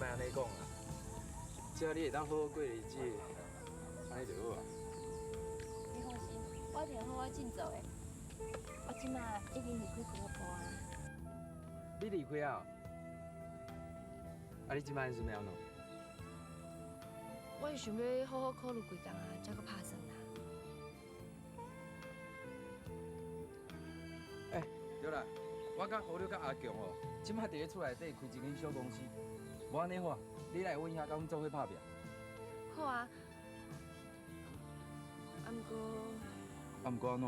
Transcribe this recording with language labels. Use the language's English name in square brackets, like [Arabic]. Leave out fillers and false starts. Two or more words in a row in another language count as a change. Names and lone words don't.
[Min Nan Chinese] 讲啊，只要你会当好好过日子，安尼就好啊。你放心，我一定好好尽做的。我即马已经离开俱乐部啊。你离开啊？啊，你即摆准备安怎？我是想要好好考虑几工啊，才搁拍算啦。对啦，我甲何六甲阿强哦，即摆伫咧厝内底开一间小公司。无安尼好啊，你来阮遐甲阮做伙拍拼。好啊。啊毋过